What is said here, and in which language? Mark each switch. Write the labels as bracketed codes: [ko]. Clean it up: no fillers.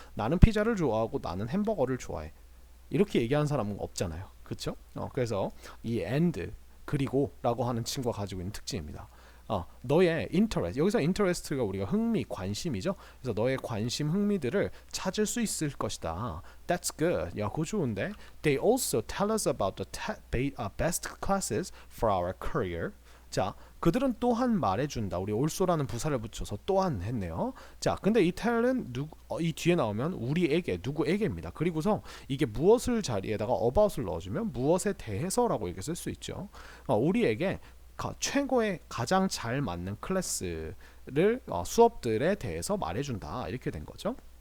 [ko] 나는 피자를 좋아하고 나는 햄버거를 좋아해. 이렇게 얘기하는 사람은 없잖아요. 그렇죠? 그래서 이 and 그리고 라고 하는 친구가 가지고 있는 특징입니다. 너의 interest 여기서 interest가 우리가 흥미, 관심이죠. 그래서 너의 관심, 흥미들을 찾을 수 있을 것이다. [en] That's good. [ko] 야, 그거 좋은데. [en] They also tell us about the best classes for our career. [ko] 자, 그들은 또한 말해준다. 우리 also라는 부사를 붙여서 또한 했네요. 자, 근데 이 tell은 이 뒤에 나오면 우리에게, 누구에게입니다. 그리고서 이게 무엇을 자리에다가 about을 넣어주면 무엇에 대해서라고 이렇게 쓸 수 있죠. 우리에게 최고의 가장 잘 맞는 클래스를 수업들에 대해서 말해준다. 이렇게 된 거죠.